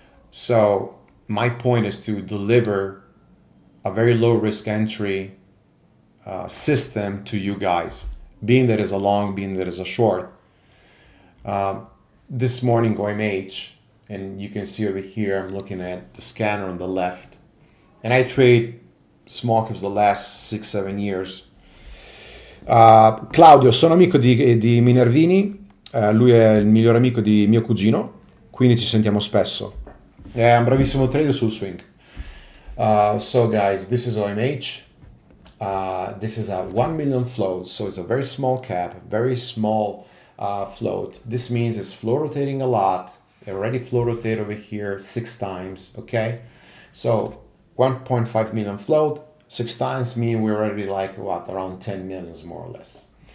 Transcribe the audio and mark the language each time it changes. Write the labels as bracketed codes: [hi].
[en] So my point is to deliver a very low risk entry system to you guys, being that is a long, being that is a short. This morning OMH, and you can see over here, I'm looking at the scanner on the left, and I trade small caps the last 6-7 years. [it] Claudio, sono amico di Minervini, lui è il migliore amico di mio cugino, quindi ci sentiamo spesso. È un bravissimo trader sul swing. [en] So guys, this is OMH. This is a 1 million float, so it's a very small cap, very small float. This means it's flow rotating a lot. It already flow rotate over here 6 times, okay? So 1.5 million float, 6 times mean we're already like what, around 10 millions more or less.